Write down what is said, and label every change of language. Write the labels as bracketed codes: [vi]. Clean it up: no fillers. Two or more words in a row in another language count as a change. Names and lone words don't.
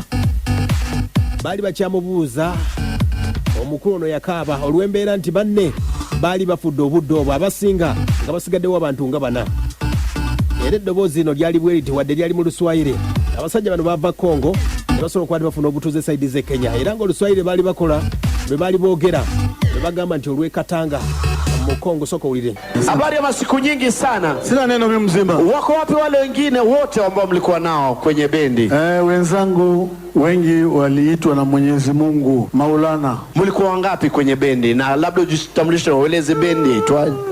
[lg] Bali bakyamubuuza, omukulu ono yakaaba olw'embeera nti banne baali bafudde obudde obwo, abasinga nga basigaddewo abantu nga bana. Era eddoboozi lino lyali bwe liti wadde lyali mu Luswayiri. Abasajja bano bava Congo ne basobola okuba bafuna obutuuze saidize Kenya, era nga Oluswayiri baali bakola lwe baali boogera ne bagamba nti olw'ekatanga Kongo soko ulile. [sw] Habari ya masiku nyingi sana. Sina neno mimi mzima. Wako wapi wale wengine wote ambao mlikuwa nao kwenye bendi? Wenzangu wengi waliitwa na Mwenyezi Mungu Maulana. Mlikuwa wangapi kwenye bendi? Na labda ujitambulishe ueleze bendi itwaje?